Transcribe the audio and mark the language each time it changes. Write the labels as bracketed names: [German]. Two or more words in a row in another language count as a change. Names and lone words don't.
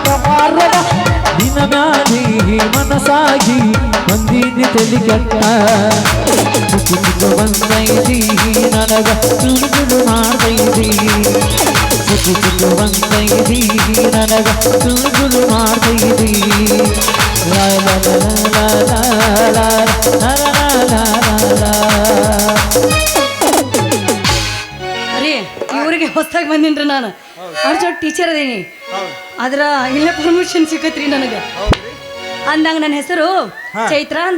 [Kannada] ಪಾರ್ವದ ನಿನ್ನ ಮ್ಯಾಲಿ ಮನಸಾಗಿ ಬಂದೀನಿ ತೆಲಿ ಕೆಟ್ಟ ಚುಟ್ಟು ಬಂದೈದಿ ನನಗ ತುಳು ತುಳು ಮಾಡ್ತೈದಿ ಚುಟ್ಟು ಬಂದೈದಿ ನನಗ ತುಳು ತುಳು ಮಾಡ್ತೈದಿ ಲಾ ಲಾ ಲಾ ಲಾ ಲಾ ಲಾ ಲಾ ಲಾ. ಅರೇ ಇವ್ರಿಗೆ ಹೊಸದಾಗಿ ಬಂದಿನ್ರಿ ನಾನು ಅವ್ರ ಜೊತೆ ಟೀಚರ್ ಅದೀನಿ ಆದ್ರ ಇಲ್ಲೇ ಪರ್ಮಿಷನ್ ಸಿಕ್ಕತ್ರಿ ನನಗೆ ಅಂದಂಗ ನನ್ನ ಹೆಸರು ಚೈತ್ರ ಅಂತ.